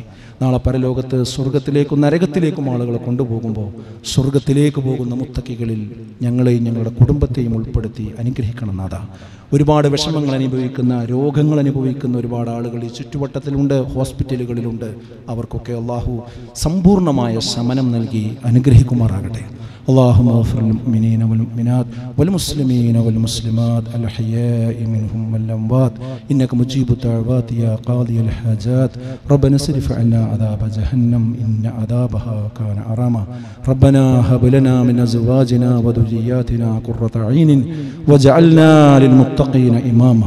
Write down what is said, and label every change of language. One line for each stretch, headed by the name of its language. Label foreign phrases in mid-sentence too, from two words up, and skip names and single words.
Malayalam: നാളെ പരലോകത്ത് സ്വർഗത്തിലേക്കും നരകത്തിലേക്കും ആളുകളെ കൊണ്ടുപോകുമ്പോൾ സ്വർഗത്തിലേക്ക് പോകുന്ന മുത്തക്കികളിൽ ഞങ്ങളെയും ഞങ്ങളുടെ കുടുംബത്തെയും ഉൾപ്പെടുത്തി അനുഗ്രഹിക്കണം നാഥ. ഒരുപാട് വിഷമങ്ങൾ അനുഭവിക്കുന്ന, രോഗങ്ങൾ അനുഭവിക്കുന്ന ഒരുപാട് ആളുകൾ ഈ ചുറ്റുവട്ടത്തിലുണ്ട്, ഹോസ്പിറ്റലുകളിലുണ്ട്. അവർക്കൊക്കെ അള്ളാഹു സമ്പൂർണ്ണമായ ശമനം നൽകി അനുഗ്രഹിക്കുമാറാകട്ടെ.
Arabic: اللهم اغفر للمؤمنين والمؤمنات والمسلمين والمسلمات الأحياء منهم والأموات إنك مجيب الدعوات يا قاضي الحاجات ربنا اصرف عنا عذاب جهنم إن عذابها كان غراما ربنا هب لنا من أزواجنا وذرياتنا قرة عين واجعلنا للمتقين إماما